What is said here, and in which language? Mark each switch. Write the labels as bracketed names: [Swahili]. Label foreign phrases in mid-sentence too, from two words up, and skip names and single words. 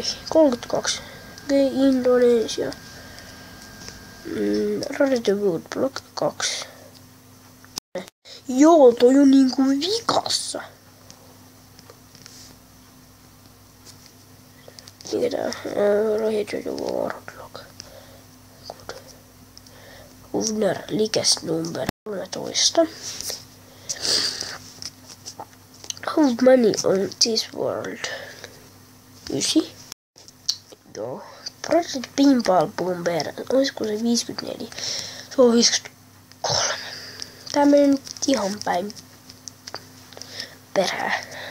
[Finnish] 32. Indonesia. Rarity Woodblock 2. Joo, toi on niinku vikassa. Mikä tää on? Rarity Woodblock. Owner Likesnumber 13. [English] How many on this world? [Finnish] 9. Joo. Project Pinball Bomber. Olisiko se 54? Se on 53. Tää menee nyt ihan päin perään.